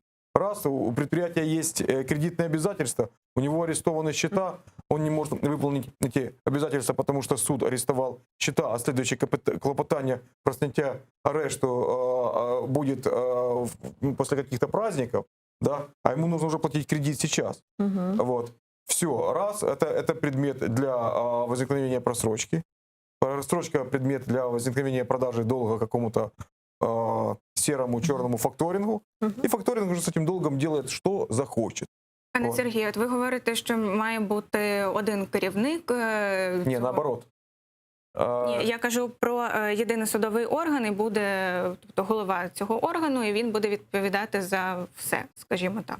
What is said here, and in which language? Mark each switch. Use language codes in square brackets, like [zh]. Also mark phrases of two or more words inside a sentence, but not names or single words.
[ru] Раз у предприятия есть кредитные обязательства, у него арестованы счета, он не может выполнить эти обязательства, потому что суд арестовал счета, а следующее клопотание про снятие арешту будет после каких-то праздников, да, а ему нужно уже платить кредит сейчас. Вот. Все, раз, это предмет для возникновения просрочки. Просрочка – предмет для возникновения продажи долга какому-то серому, черному факторингу. [uk] І факторинг вже з цим [ru] долгом делает, [uk] що захоче. Пане Сергію, от ви говорите, що має бути один керівник. Ні, наоборот. Ні, я кажу про єдиний судовий орган, і буде, тобто, голова цього органу, і він буде відповідати за все, скажімо так.